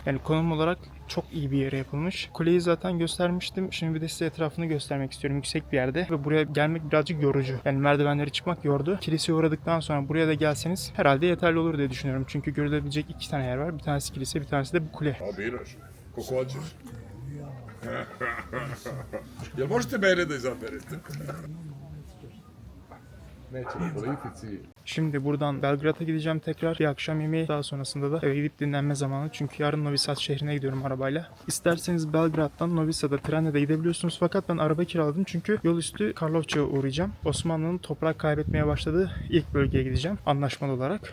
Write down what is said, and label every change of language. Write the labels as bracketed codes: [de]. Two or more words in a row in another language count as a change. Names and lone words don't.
[tr] Yani konum olarak çok iyi bir yere yapılmış. Kuleyi zaten göstermiştim. Şimdi bir de size etrafını göstermek istiyorum. Yüksek bir yerde ve buraya gelmek birazcık yorucu. Yani merdivenleri çıkmak yordu. Kiliseye uğradıktan sonra buraya da gelseniz herhalde yeterli olur diye düşünüyorum. Çünkü görülebilecek 2 tane yer var. Bir tanesi kilise, bir tanesi de bu kule. [sr] Biraš, kako hoćeš. Jel možete mene da izaberete? Nećemo politici. [tr] Şimdi buradan Belgrad'a gideceğim tekrar. Bir akşam yemeği, daha sonrasında da eve gidip dinlenme zamanı. Çünkü yarın Novi Sad şehrine gidiyorum arabayla. İsterseniz Belgrad'dan Novi Sad'a trenle de gidebiliyorsunuz. Fakat ben araba kiraladım çünkü yol üstü Karlovça'ya uğrayacağım. Osmanlı'nın toprak kaybetmeye başladığı ilk bölgeye gideceğim anlaşmalı olarak.